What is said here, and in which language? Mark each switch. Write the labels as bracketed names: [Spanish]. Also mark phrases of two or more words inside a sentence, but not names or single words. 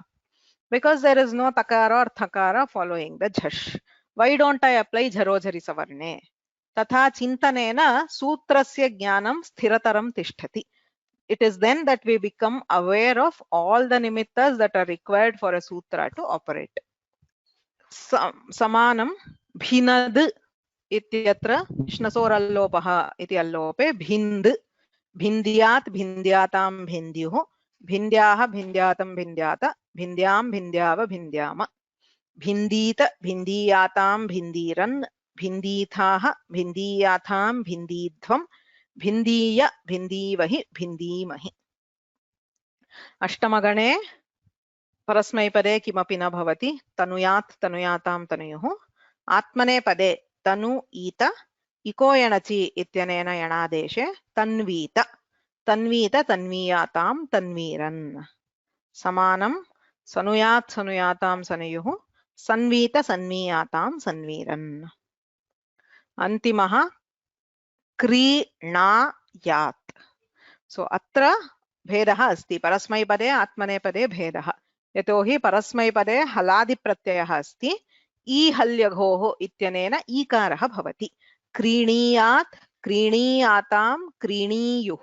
[English] Because there is no takara or thakara following the Jash. Why don't I apply Jarojari Savarne? [Sanskrit] तथा चिन्तनेन सूत्रस्य ज्ञानं स्थिरतरं तिष्ठति. [English] It is then that we become aware of all the nimittas that are required for a sutra to operate. [Sanskrit] समानं भिनद् इत्यत्र श्नसोरल्लोपः इति अल्लोपे भिन्द्. भिन्द्यात् भिन्द्याताम् भिन्द्युः। भिन्द्याः भिन्द्यातम् भिन्द्यात. भिन्द्याम् भिन्द्याव भिन्द्याम। भिन्दीत भिन्दीयाताम् भिन्दीरन्. भिन्दीथाः भिन्दीयाथाम् भिन्दीध्वम्. भिन्दीय भिन्दीवहि भिन्दीमहि. अष्टमगणे परस्मैपदे किमपि न भवति. तनुयात् तनुयाताम् तनुयुः. आत्मनेपदे तनु ईत. इको यणचि इत्यनेन यणादेशे. Tanvita. तन्वीत तन्वीयाताम् तन्वीरन्. समानं सनुयात् सनुयाताम् सनुयुः. सन्वीत सन्वीयाताम् सन्वीरन्. Antimaha क्रीणायात्. So अत्र भेदः अस्ति. परस्मैपदे आत्मनेपदे भेदः. यतोहि परस्मैपदे हलादि प्रत्ययः अस्ति. ईहल्यघोः इत्यनेन ईकारः भवति. क्रीणीयात् क्रीणीयातां क्रीणीयुः.